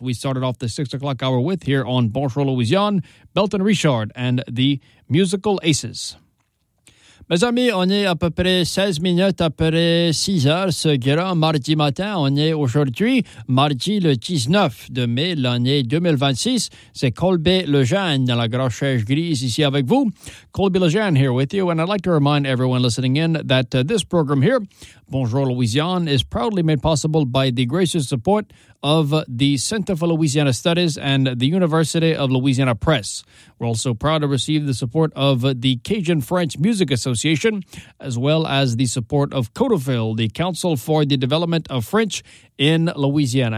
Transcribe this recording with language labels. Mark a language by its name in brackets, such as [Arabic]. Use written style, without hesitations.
[English] We started off the 6 o'clock hour with here on Bonjour Louisiane, Belton Richard and the Musical Aces. [French] Mes amis, on est à peu près 16 minutes après 6 heures, ce grand mardi matin. On est aujourd'hui, mardi le 19 de mai, l'année 2026. C'est Colby Lejeune dans la grosse chaise grise ici avec vous. [English] Colby Lejeune here with you. And I'd like to remind everyone listening in that this program here, Bonjour Louisiane, is proudly made possible by the gracious support of the Center for Louisiana Studies and the University of Louisiana Press. We're also proud to receive the support of the Cajun French Music Association, as well as the support of CODEFIL, the Council for the Development of French in Louisiana.